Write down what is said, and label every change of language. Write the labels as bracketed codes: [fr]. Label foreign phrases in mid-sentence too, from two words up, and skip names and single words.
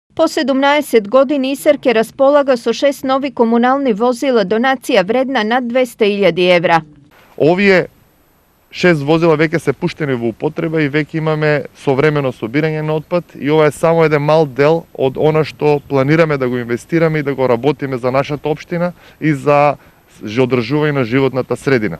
[mk] Po 17 godini Isarke raspolaga со 6 novi komunalni vozila, donacija vredna nad 200.000 evra. Овие 6 возила веќе се пуштени во употреба и веќе имаме современо собирање на отпад и ова е само еден мал дел од она што планираме да го инвестираме и да го работиме за нашата општина и за одржување на животната средина.